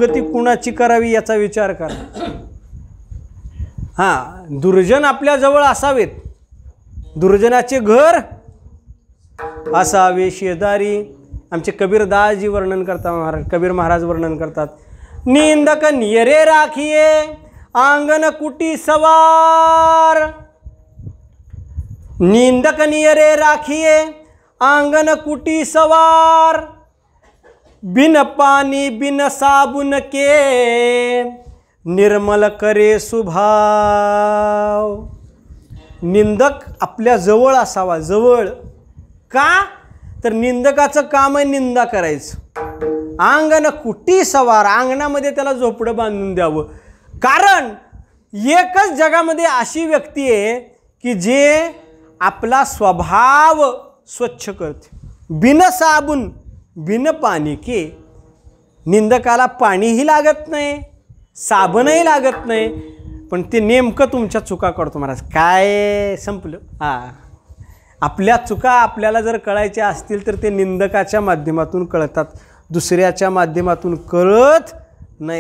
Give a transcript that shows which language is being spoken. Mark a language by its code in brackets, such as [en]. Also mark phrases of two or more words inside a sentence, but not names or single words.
[mr] म्हणून संगती कुणाची करावी याचा विचार करा. हां, दुर्जन आपल्या जवळ असावेत, दुर्जनाचे घर असावे शेजारी. आमचे कबीरदासजी वर्णन करतात, कबीर महाराज वर्णन करतात, [hi] निंदक नियरे राखिये आंगन कुटी सवार. निंदक नियरे राखिये आंगन कुटी सवार, बिन पानी बिन साबुन के निर्मल करे सुभाव. [mr] निंदक आपल्या जवळ असावा. जवळ का? तर निंदकाचं काम आहे निंदा करायचं. [hi] अंगण कुटी सवार, [mr] अंगणामध्ये त्याला झोपडं बांधून द्यावं. कारण एकच जगामध्ये अशी व्यक्ती आहे की जे आपला स्वभाव स्वच्छ करते. [hi] बिन साबुन बिन पाणी के. [mr] निंदकाला पाणीही लागत नाही, साबणही लागत नाही, पण ते नेमकं तुमच्या चुका करतो महाराज. काय संपलं. हां, आपल्या चुका आपल्याला जर कळायच्या असतील तर ते निंदकाच्या माध्यमातून कळतात, दुसऱ्याच्या माध्यमातून कळत नाहीत.